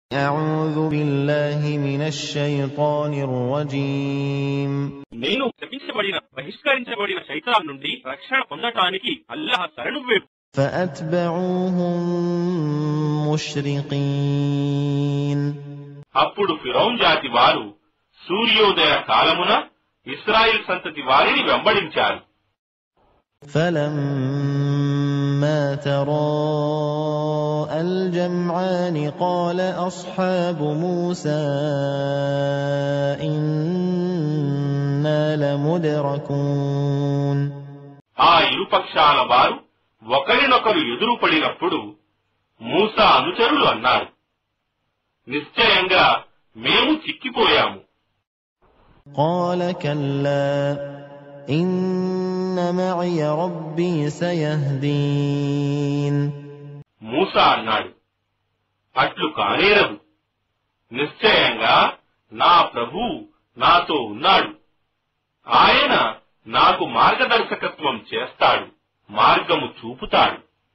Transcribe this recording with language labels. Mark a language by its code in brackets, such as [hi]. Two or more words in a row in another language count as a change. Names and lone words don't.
[ar] أعوذ بالله من الشيطان الرجيم [te] నేను శపించబడిన బహిష్కరించబడిన శైతాన్ నుండి రక్షణ పొందటానికి అల్లాహ్ శరణు వేడు. [ar] فأتبعوهم مشرقين [te] అప్పుడు ఫిరౌన్ జాతి వారు సూర్యోదయ కాలమున ఇశ్రాయేల్ సంతతి వారిని వెంబడించారు. [ar] فلما تراءى الجمعان قال أصحاب موسى إنا لمدركون [te] ఆ ఇరుపక్షాల వారు ఒకరినొకరు ఎదురుపడినప్పుడు మూసా అనుచరులు అన్నారు, నిశ్చయంగా మేము చిక్కిపోయాము. [ar] قال كلا إن معي ربي سيهدين [te] మూసా అన్నాడు, అట్లు కానేరదు, నిశ్చయంగా నా ప్రభువు నాతో ఉన్నాడు, ఆయన నాకు మార్గదర్శకత్వం చేస్తాడు, మార్గము చూపుతాడు.